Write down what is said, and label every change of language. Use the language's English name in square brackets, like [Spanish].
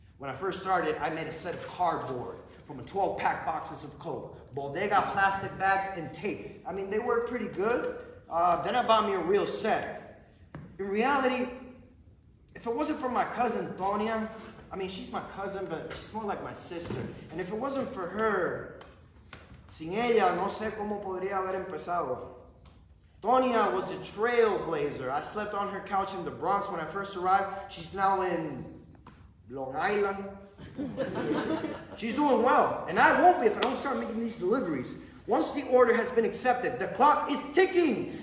[English] When I first started, I made a set of cardboard from a 12-pack boxes of Coke, bodega plastic bags, and tape. I mean, they worked pretty good. Then I bought me a real set. In reality, if it wasn't for my cousin, Tonya, I mean, she's my cousin, but she's more like my sister. And if it wasn't for her, [Spanish] sin ella, no sé cómo podría haber empezado. [English] Tonya was a trailblazer. I slept on her couch in the Bronx when I first arrived. She's now in Long Island. She's doing well. And I won't be if I don't start making these deliveries. Once the order has been accepted, the clock is ticking.